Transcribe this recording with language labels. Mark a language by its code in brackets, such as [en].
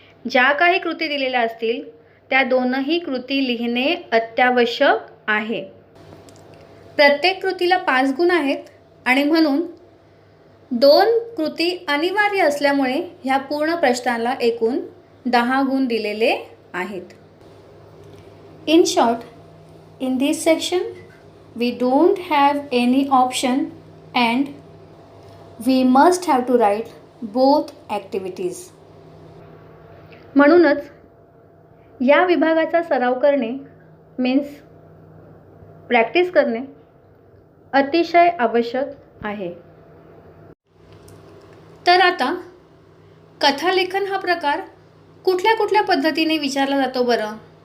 [mr] ज्या काही कृती दिलेल्या असतील त्या दोनही कृती लिहिणे अत्यावश्यक आहे. प्रत्येक कृतीला 5 गुण आहेत आणि म्हणून 2 कृती अनिवार्य असल्यामुळे ह्या पूर्ण प्रश्नाला एकूण 10 गुण दिलेले आहेत. [en] In short, in this section we don't have any option and we must have to write both activities. [mr] म्हणूनच या विभागाचा सराव करणे मीन्स प्रॅक्टिस करणे अतिशय आवश्यक आहे. तर आता कथालेखन हा प्रकार कुठल्या कुठल्या पद्धतीने विचारला जातो बरं?